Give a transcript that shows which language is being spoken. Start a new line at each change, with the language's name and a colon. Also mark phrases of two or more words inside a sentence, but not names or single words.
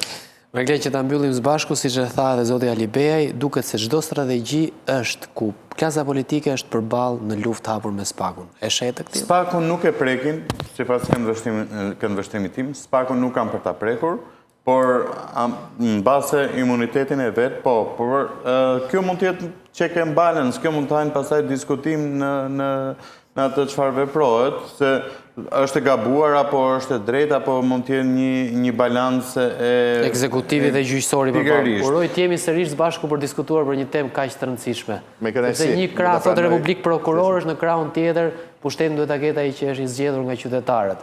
Albanian: Me glej që ta mbyllim së bashku, siç e tha edhe zoti Alibeaj, duket se çdo strategji është ku klasa politike është përballë në luftë hapur me SPAK-un. E shetë këtë? SPAK-un nuk e prekin, sipas këndvështrimit tim, SPAK-un nuk kanë për ta prekur, por në base imunitetin e vet, por kjo mund të jetë
English: check and balance,
Albanian: kjo mund të hajnë pastaj diskutim në atë çfarë veprohet, se është e gabuar, apo është e drejtë, apo mund të jenë një balancë e ekzekutivi dhe gjyqësori përballë. Uroj të jemi sërish së bashku për diskutuar për një temë kaq të rëndësishme. Sepse një krah thotë Republik Prokurorësh, në krahun tjetër pushtetin duhet ta ketë ai që është i zgjedhur nga qytetarët.